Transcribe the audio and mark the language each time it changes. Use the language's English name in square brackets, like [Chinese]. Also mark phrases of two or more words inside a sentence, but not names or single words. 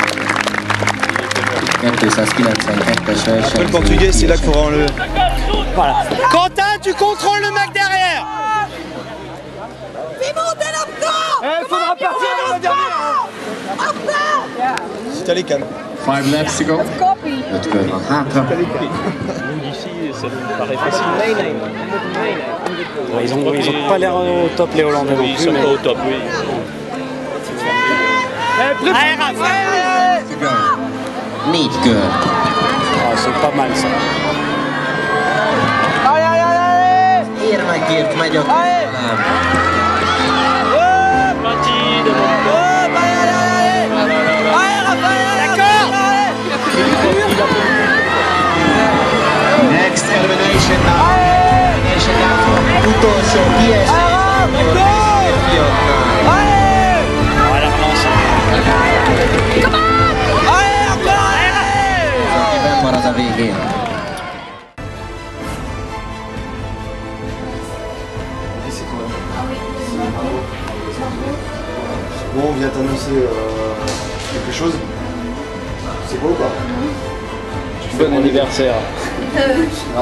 [Hungarian] 292-es versenyző. [French] Le portugais, c'est là qu'il faudra enlever. Voilà. Quentin, tu contrôles le mec derrière. Il faudra partir dans la dernière. Si t'as les cannes. [English] 5 laps to go. [Hungarian] 5 kör van hátra. [French] Ils ont pas l'air au top, les Hollandais non plus. Mais... au top, oui. Allez, Raphaël. [Hungarian] 4 kör. [French] Ah, c'est pas mal ça. [Hungarian] Érmekért megy a küzdelem. [English] Next elimination now. [Hungarian] Utolsó kiesés. [French] Voilà, relance. [Hungarian] Aki benn marad a végén. [French] Bon, on vient t'annoncer quelque chose. C'est quoi ou pas? Bon anniversaire. Bon